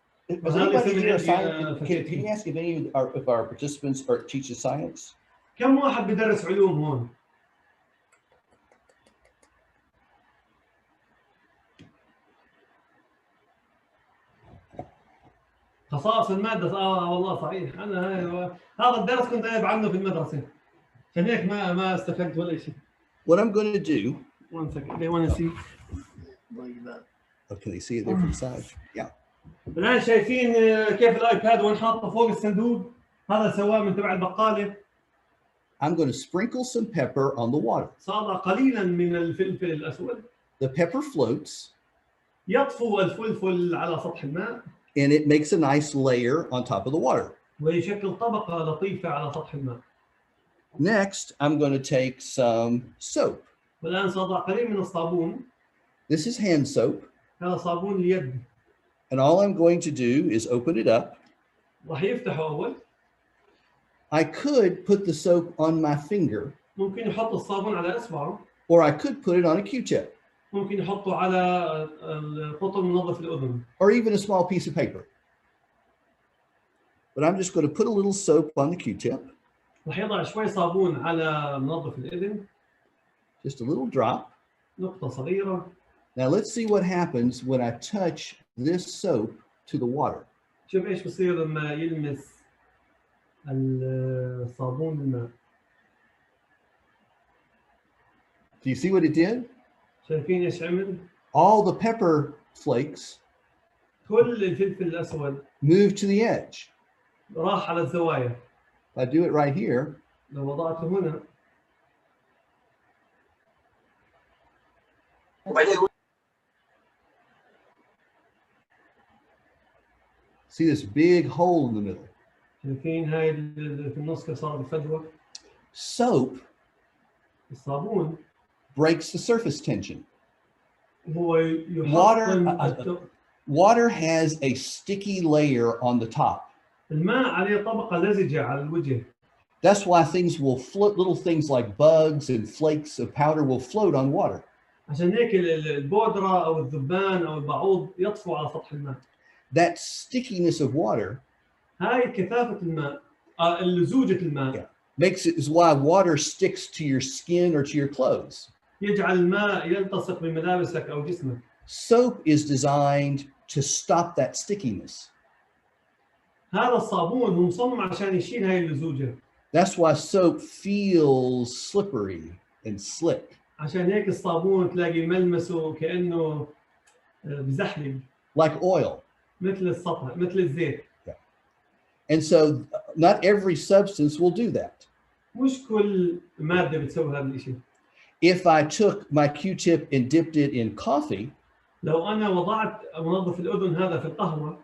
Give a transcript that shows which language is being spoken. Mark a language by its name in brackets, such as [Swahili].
[English] Is anybody here a science? Can you ask if any of our participants teaches science? [Arabic] كم واحد بدرس علوم هون؟ خصائص المادة والله صحيح أنا هذا الدرس كنت غايب عنه في المدرسة عشان هيك ما استفدت ولا شيء. [English] What I'm going to do. One second. They want to see like that. Oh, can they see it there from the side? Yeah. [Arabic] الآن شايفين كيف الآيباد وين حاطه فوق الصندوق؟ هذا سواه من تبع البقالة. [English] I'm going to sprinkle some pepper on the water. [Arabic] صار قليلا من الفلفل الأسود. [English] The pepper floats. [Arabic] يطفو الفلفل على سطح الماء. [English] And it makes a nice layer on top of the water. [Arabic] ويشكل طبقة لطيفة على سطح الماء. [English] Next, I'm going to take some soap. [Arabic] والآن سأضع قليل من الصابون. [English] This is hand soap. [Arabic] هذا صابون اليد. [English] And all I'm going to do is open it up. [Arabic] راح يفتحه أول. [English] I could put the soap on my finger. [Arabic] ممكن يحط الصابون على إصبعه. [English] Or I could put it on a Q-tip. [Arabic] ممكن يحطه على القطن منظف الأذن. [English] Or even a small piece of paper. But I'm just going to put a little soap on the Q-tip. [Arabic] راح يضع شوي صابون على منظف الأذن. [English] Just a little drop. [Arabic] نقطة صغيرة. [English] Now let's see what happens when I touch this soap to the water. [Arabic] شوف إيش بصير لما يلمس الصابون الماء. [English] Do you see what it did? [Arabic] شايفين ايش عمل؟ [English] All the pepper flakes [Arabic] كل الفلفل الاسود [English] moved to the edge. [Arabic] راح على الزوايا. [English] If I do it right here, [Arabic] لو وضعته هنا [English] see this big hole in the middle. [Arabic] شايفين هاي في النص كيف صارت الفجوة؟ [English] Soap [Arabic] الصابون [English] breaks the surface tension. [Arabic] هو يحطم [English] Water has a sticky layer on the top. [Arabic] الماء عليه طبقة لزجة على الوجه. [English] That's why things will float, little things like bugs and flakes of powder will float on water. [Arabic] عشان هيك البودرة أو الذبان أو البعوض يطفو على سطح الماء. [English] That stickiness of water [Arabic] هاي كثافة الماء لزوجة الماء [English] makes it is why water sticks to your skin or to your clothes. [Arabic] يجعل الماء يلتصق بملابسك أو جسمك. [English] Soap is designed to stop that stickiness. [Arabic] هذا الصابون هو مصمم عشان يشيل هاي اللزوجة. [English] That's why soap feels slippery and slick. [Arabic] عشان هيك الصابون تلاقي ملمسه كأنه بزحلق. [English] Like oil. [Arabic] مثل السطح مثل الزيت. [English] And so not every substance will do that. [Arabic] مش كل مادة بتسوي هذا الشيء. [English] If I took my Q-tip and dipped it in coffee [Arabic] لو أنا وضعت منظف الأذن هذا في القهوة